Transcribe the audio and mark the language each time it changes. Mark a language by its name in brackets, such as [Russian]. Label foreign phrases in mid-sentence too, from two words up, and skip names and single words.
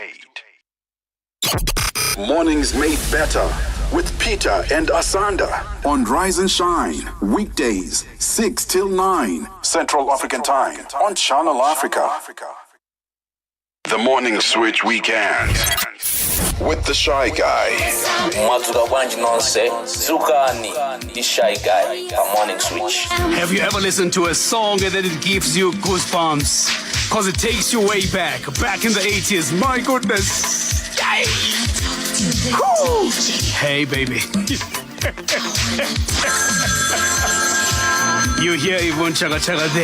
[English] Mornings made better with Peter and Asanda on Rise and Shine. Weekdays, 6 till 9 Central African Time on Channel Africa. The Morning Switch Weekend with the Shy Guy. [Nyanja] Mwazuka wanji nonse, Zukani, [English] the Shy Guy, a Morning Switch. Have you ever listened to a song and then it gives you goosebumps? Cause it takes you way back in the 80s. My goodness. Yay. Cool. Hey, baby. You hear Yvonne Chaka Chaka there.